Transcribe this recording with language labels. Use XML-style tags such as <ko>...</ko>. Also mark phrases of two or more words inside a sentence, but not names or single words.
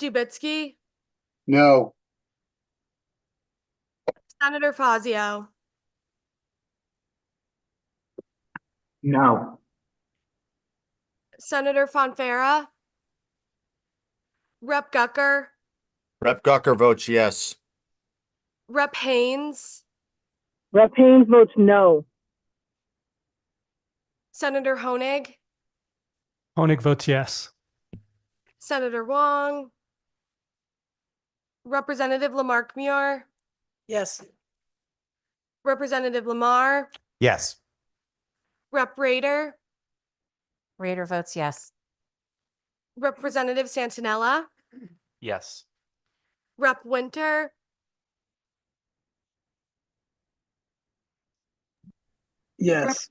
<en>Dubitsky, No. Senator Fazio, No. Senator Fonfara, Rep. Gucker, Rep. Gucker votes yes. Rep. Haynes, Rep. Haynes votes no. Senator Honig, Honig votes yes. Senator Wong, Representative Lamarck Muir, Yes. Representative Lamar, Yes. Rep. Rader, Rader votes yes. Representative Santinella, Yes. Rep. Winter, Yes.</en>